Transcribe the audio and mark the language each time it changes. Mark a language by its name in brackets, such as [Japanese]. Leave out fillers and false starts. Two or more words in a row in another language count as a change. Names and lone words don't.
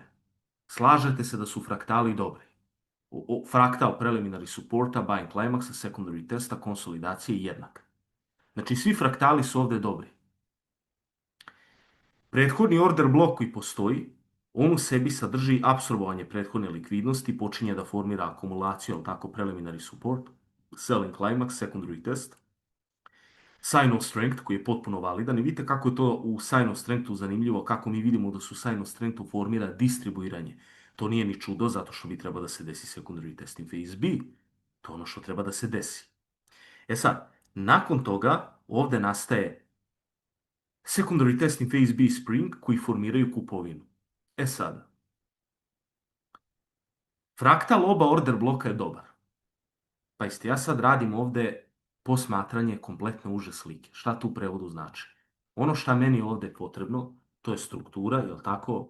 [Serbian] Slažete se da su fraktali dobri. Fraktal [English] preliminary supporta, buying climaxa, secondary testa, [Serbian] konsolidacije jednak. Znači svi fraktali su ovdje dobri. Prethodni order blok koji postoji, on u sebi sadrži apsorbovanje prethodne likvidnosti, počinje da formira akumulaciju, ali tako [English] preliminary support, selling climax, secondary test, sign of strength [Serbian] koji je potpuno validan i vidite kako je to u [English] sign of strengthu [Serbian] zanimljivo, kako mi vidimo da su [English] sign of strengthu [Serbian] formira distribuiranje. To nije ni čudo zato što bi treba da se desi [English] secondary test in phase B. [Serbian] To je ono što treba da se desi. E sad, nakon toga ovdje nastaje [English] secondary test in phase B spring [Serbian] koji formiraju kupovinu. E sad, fraktal oba order bloka je dobar. Pa isti, ja sad radim ovdje posmatranje kompletne uže slike. Šta tu u prevodu znači? Ono šta meni ovdje potrebno, to je struktura, jel tako?